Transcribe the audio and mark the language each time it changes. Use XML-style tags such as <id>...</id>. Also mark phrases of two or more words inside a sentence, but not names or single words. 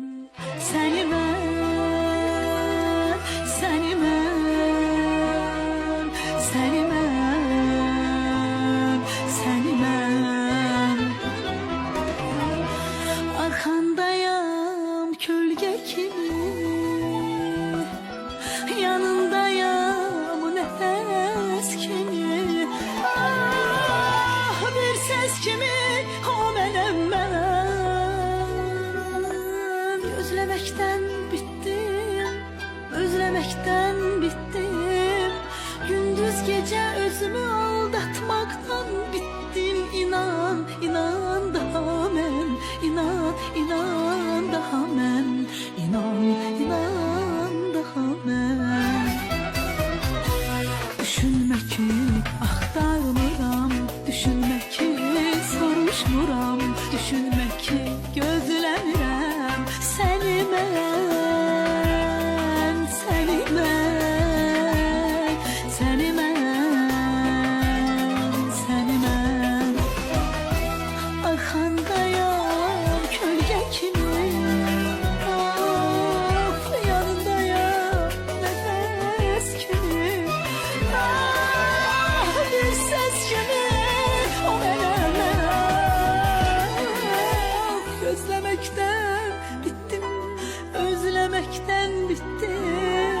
<az>Səni mən, səni mən, səni mən, səni mən.</az> <tr>Arkandayam kölge kimi, yanındayam nefes kimi. Ah, bir ses kimi o benim ben. Özlemekten bittim, özlemekten bittim. Gündüz gece özümü aldatmaktan bittim.</tr> <az>İnan, inan daha men, inan, inan daha men, inan, inan daha men. Düşünme ki axtarmıram, düşünme ki soruşmuram, düşünme ki gözləmirəm. Səni mən, səni mən, səni mən, səni mən.</az> <tr>Arkandayam kölge kimi, of, yanındayam nefes kimi. Ah, bir ses kimi o benim ben. Gözlemekten bittim, özlemekten bittim.</tr>